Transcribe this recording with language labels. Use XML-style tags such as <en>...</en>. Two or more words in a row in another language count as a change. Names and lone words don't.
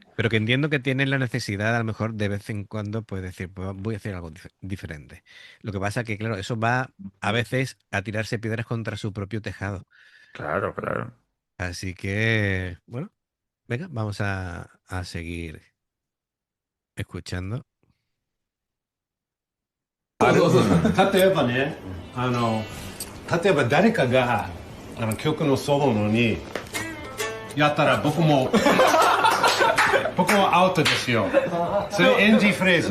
<es>pero que entiendo que tienen la necesidad a lo mejor de vez en cuando pues decir, pues voy a hacer algo diferente. Lo que pasa que, claro, eso va a veces a tirarse piedras contra su propio tejado. Claro, claro. Así que, bueno, venga, vamos a seguir escuchando.</es> <ja>例えばね、例えば誰かが曲のソロのにやったら僕も僕もアウトですよ。それ NG フレーズ。</ja>